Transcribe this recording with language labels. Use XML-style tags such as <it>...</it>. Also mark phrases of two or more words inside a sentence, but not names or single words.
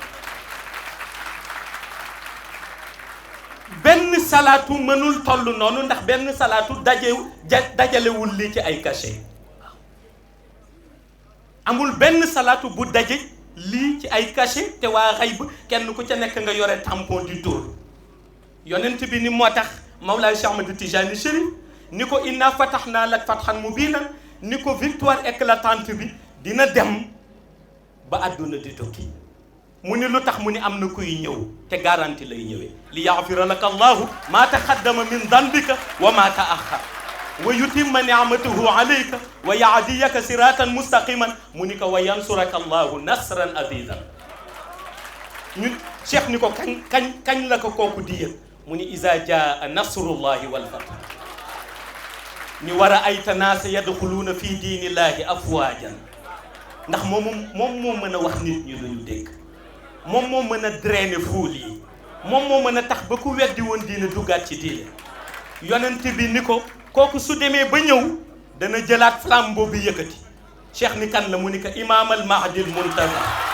<wo>benn salaatu mënul toll noonu ndax benn salaatu dajalewul lii ci ay cachet amul benn salaatu bu daje lii ci ay cachet te waa xayb kenn ku ca nekk nga yore tampon du tour yonent bi ni moo tax Mawlaay Cheikh Ahmed Tijani Chérif ni ko</wo> <ar>إنا فتحنا لك فتحا مبينا</ar> <wo>ni ko</wo> <fr>victoire éclatante</fr> <wo>bi dina dem ba àdduna di tukki mu ni lu tax mu ni am na kuy ñëw te garanti lay ñëwee</wo> <ar>ليغفر لك الله ما تقدم من ذنبك وما تأخر ويتم نعمته عليك ويهديك صراطا مستقيما</ar> <wo>mu ni ko</wo> <ar>وينصرك الله نصرا عزيزا</ar> <wo>ñun cheikh ni ko kañ la ko kooku di yëg mu ni</wo> <ar>إذا جاء نصر الله والفتح</ar> <wo>ni war a</wo> <ar>رأيت الناس يدخلون في دين الله أفواجا</ar> <wo>ndax moom moo mën a wax nit ñi luñu dégg moom moo mën a</wo> <fr>drainer foule</fr> <wo>yi moom moo mën a tax ba ku weddi woon diine duggaat ci diine yonent bi ni ko kooku su demee ba ñëw dana jëlaat flambeau bi yëkkati cheikh ni kan la mu ni ko</wo> <ar>الإمام المهدي المنتظر</ar>